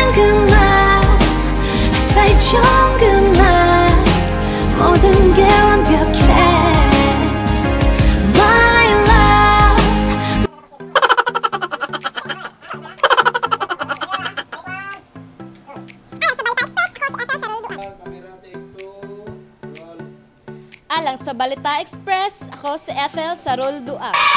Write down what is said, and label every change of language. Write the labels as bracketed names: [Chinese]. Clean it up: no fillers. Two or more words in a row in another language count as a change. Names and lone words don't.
[Korean] 그날 좋은 그날 모든 게 완벽해 [English] My love [Cebuano] Alang sa Balita Express, ako si Ethel Sarol Dua.